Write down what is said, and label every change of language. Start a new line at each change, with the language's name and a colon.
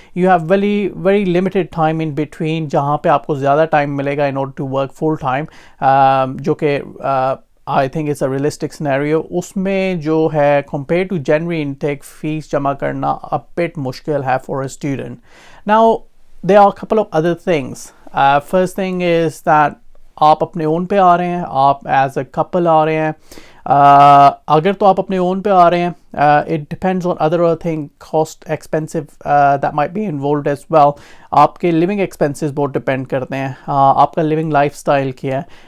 English: you have very limited time in between
Hindi: जहाँ पे आपको ज़्यादा टाइम मिलेगा
English: In order to work full time, जो कि I think it's a realistic scenario.
Hindi: उसमें जो है compare to January intake fees जमा करना अ बिट मुश्किल है
English: For a student.
Hindi: Now
English: there are a couple of other things. First thing is that
Hindi: आप अपने ओन पे आ रहे हैं, आप एज अ कपल आ रहे हैं. अगर तो आप अपने ओन पे आ रहे हैं,
English: It depends on other thing, cost expensive that might be involved as well.
Hindi: आपके लिविंग एक्सपेंसेस बहुत डिपेंड करते हैं, आपका लिविंग लाइफस्टाइल क्या है.